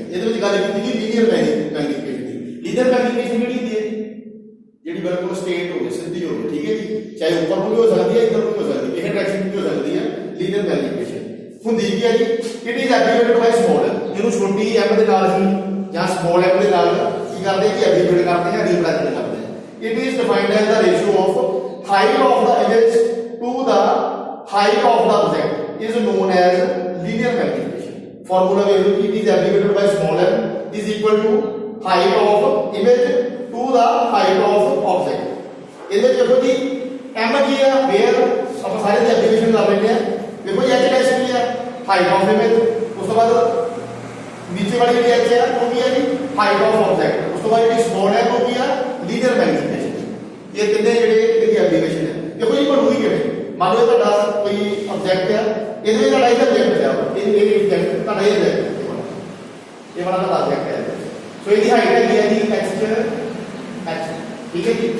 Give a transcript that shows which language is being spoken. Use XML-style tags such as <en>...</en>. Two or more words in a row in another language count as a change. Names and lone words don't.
<pa>ਇਹਦੇ ਵਿੱਚ ਗੱਲ ਕੀਤੀ ਕਿ</pa> <en>linear magnification</en> <pa>ਦੀ।</pa> <en>linear magnification</en> <pa>ਜਿਹੜੀ ਹੁੰਦੀ ਹੈ ਜਿਹੜੀ ਬਿਲਕੁਲ ਸਟੇਟ ਹੋਵੇ, ਸਿੱਧੀ ਹੋਵੇ, ਠੀਕ ਹੈ ਜੀ, ਚਾਹੇ ਉੱਪਰ ਨੂੰ ਵੀ ਹੋ ਸਕਦੀ ਹੈ ਇੱਧਰ ਨੂੰ ਵੀ ਹੋ ਸਕਦੀ ਹੈ, ਇਹ ਡਾਇਰੈਕਸ਼ਨ ਵੀ ਹੋ ਸਕਦੀ ਹੈ।</pa> <en>linear magnification</en> <pa>ਹੁੰਦੀ ਕੀ ਹੈ ਜੀ?</pa> <en>It is abbreviated by small,</en> <pa>ਇਹਨੂੰ ਛੋਟੀ m ਦੇ ਨਾਲ ਹੀ ਜਾਂ ਸਮਾਲ m ਦੇ ਨਾਲ ਕੀ ਕਰਦੇ ਕਿ ਐਬਰੀਵੇਟ ਕਰਦੇ ਆ, ਰੀਪ੍ਰੈਜ਼ੈਂਟ ਕਰਦੇ ਆ।</pa> <en>It is defined as the ratio of height of the image to the height of the object is known as linear magnification. Formula where it is abbreviated by small m is equal to height of image to the height of object.</en> <pa>ਇਹਦੇ ਵਿੱਚ ਦੇਖੋ ਜੀ m ਕੀ ਹੈ? where ਆਪਾਂ ਸਾਰੇ ਦੀ ਐਬਰੀਵੇਸ਼ਨ ਕਰ ਲੈਂਦੇ ਆ। ਦੇਖੋ h ਡੈਸ਼ ਕੀ ਹੈ?</pa> <en>height of image।</en> <pa>ਉਸ ਤੋਂ ਬਾਅਦ</pa> <hi>नीचे वाली</hi> <pa>ਜਿਹੜੀ h</pa> <hi>है वो</hi> <pa>ਕੀ है जी?</pa> <en>height of object।</en> <pa>ਉਸ ਤੋਂ ਬਾਅਦ ਜਿਹੜੀ small m ਉਹ ਕੀ ਹੈ?</pa> <en>linear magnification।</en> <pa>ਇਹ ਤਿੰਨੇ ਜਿਹੜੇ ਇਹਦੀ ਐਬਰੀਵੇਸ਼ਨ ਹੈ। ਦੇਖੋ ਜੀ ਬਣੂਗੀ ਕਿਵੇਂ? ਮੰਨ ਲਓ ਤੁਹਾਡਾ ਕੋਈ ਆਬਜੈਕਟ ਹੈ, ਇਹਦੇ ਵਿੱਚ ਤੁਹਾਡਾ ਇਹ ਆਬਜੈਕਟ ਹੈ, ਇਹ ਆਬਜੈਕਟ ਤੁਹਾਡਾ ਇਹ ਹੈ, ਇਹ ਵਾਲਾ ਤੁਹਾਡਾ ਆਬਜੈਕਟ ਹੈ। ਸੋ ਇਹਦੀ ਹਾਈਟ ਹੈਗੀ ਹੈ ਜੀ h, ਠੀਕ ਹੈ ਜੀ।</pa>